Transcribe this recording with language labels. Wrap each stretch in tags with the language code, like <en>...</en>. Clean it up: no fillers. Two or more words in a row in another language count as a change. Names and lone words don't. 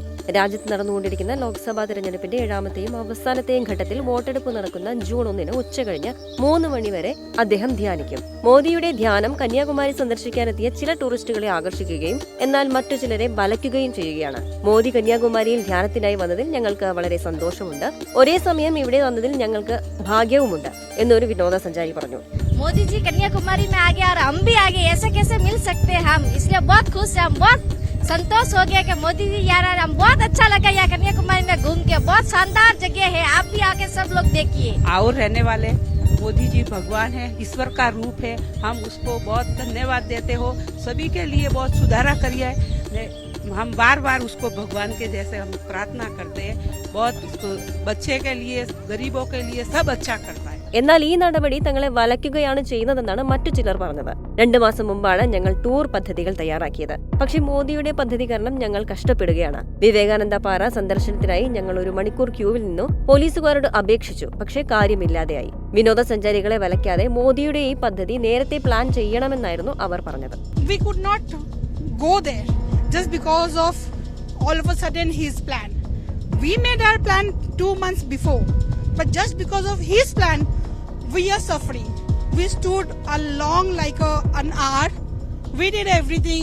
<ml>രാജ്യത്ത് നടന്നുകൊണ്ടിരിക്കുന്ന ലോക്സഭാ തെരഞ്ഞെടുപ്പിന്റെ 7ാമത്തെയും അവസാനത്തെയും ഘട്ടത്തിൽ വോട്ടെടുപ്പ് നടക്കുന്ന ജൂൺ 1 ഉച്ചകഴിഞ്ഞ് 3 മണിവരെ അദ്ദേഹം ധ്യാനിക്കും. മോദിയുടെ ധ്യാനം കന്യാകുമാരി സന്ദർശിക്കാനെത്തിയ ചില ടൂറിസ്റ്റുകളെ ആകർഷിക്കുകയും എന്നാൽ മറ്റു ചിലരെ വലയ്ക്കുകയും ചെയ്യുകയാണ്. മോദി കന്യാകുമാരിയിൽ ധ്യാനത്തിനായി വന്നതിൽ ഞങ്ങൾക്ക് വളരെ സന്തോഷമുണ്ട്. ഒരേ സമയം ഇവിടെ വന്നതിൽ ഞങ്ങൾക്ക് ഭാഗ്യവുമുണ്ട് എന്നൊരു വിനോദസഞ്ചാരി പറഞ്ഞു.</ml> <hi>मोदी जी कन्याकुमारी में आ गए और हम भी आ गए, ऐसे कैसे मिल सकते हैं हम, इसलिए बहुत खुश हैं, हम बहुत संतोष हो गया कि मोदी जी यार हम बहुत अच्छा लगा यहाँ कन्याकुमारी में घूम के, बहुत शानदार जगह है, आप भी आके सब लोग देखिए। और रहने वाले मोदी जी भगवान है, ईश्वर का रूप है, हम उसको बहुत धन्यवाद देते हो, सभी के लिए बहुत सुधारा करिए, हम बार बार उसको भगवान के जैसे हम प्रार्थना करते हैं, बहुत उसको बच्चे के लिए गरीबों के लिए सब अच्छा करता है.</hi> <ml>എന്നാൽ ഈ നടപടി തങ്ങളെ വലയ്ക്കുകയാണ് ചെയ്യുന്നതെന്നാണ് മറ്റു ചിലർ പറഞ്ഞത്. 2 മാസം മുമ്പാണ് ഞങ്ങൾ ടൂർ പദ്ധതികൾ തയ്യാറാക്കിയത്. പക്ഷേ മോദിയുടെ പദ്ധതി കാരണം ഞങ്ങൾ കഷ്ടപ്പെടുകയാണ്. വിവേകാനന്ദ പാറ സന്ദർശനത്തിനായി ഞങ്ങൾ 1 മണിക്കൂർ ക്യൂവിൽ നിന്നു പോലീസുകാരോട് അപേക്ഷിച്ചു. പക്ഷേ കാര്യമില്ലാതെയായി. വിനോദസഞ്ചാരികളെ വലയ്ക്കാതെ മോദിയുടെ ഈ പദ്ധതി നേരത്തെ പ്ലാൻ ചെയ്യണമെന്നായിരുന്നു അവർ പറഞ്ഞത്.</ml> <en>We could not go there just because of all of a sudden his plan. We made our plan 2 months before, but just because of his plan, we are suffering. We stood along like an hour. We did everything.</en>